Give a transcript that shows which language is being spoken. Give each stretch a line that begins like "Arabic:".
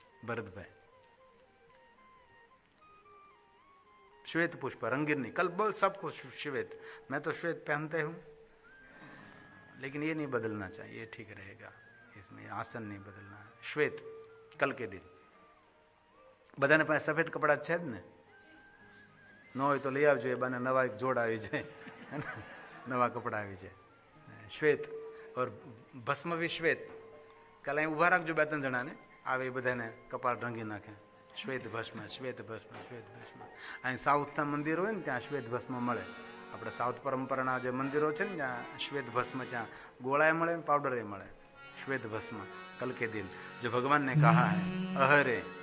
Hindi: भरत भाई श्वेत पुष्प रंगीन नहीं, कल बोल सबको श्वेत। मैं तो श्वेत पहनते हूं, लेकिन ये नहीं बदलना चाहिए, ये ठीक रहेगा, इसमें आसन नहीं बदलना है। श्वेत कल के दिन
Gujarati: બધાને પાસે સફેદ કપડા છે જ ને, ન હોય તો લઈ આવજો, એ બાને નવા એક જોડ આવી જાય, નવા કપડા આવી જાય।
Hindi: શ્વેત ઓર ભસ્મ ભી શ્વેત,
Gujarati: કાલે અહીં ઊભા રાખજો બે ત્રણ જણાને, આવે એ બધાને કપાળ રંગી નાખે, શ્વેત ભસ્મ, શ્વેત ભસ્મ, શ્વેત ભસ્મ। અહીં સાઉથના મંદિરો હોય ને ત્યાં શ્વેત ભસ્મ મળે, આપણે સાઉથ પરંપરાના જે મંદિરો છે ને ત્યાં શ્વેત ભસ્મ, ત્યાં ગોળાએ મળે પાવડરે મળે, श्वेत भस्म।
Hindi: कल के दिन जो भगवान ने कहा है, अहरे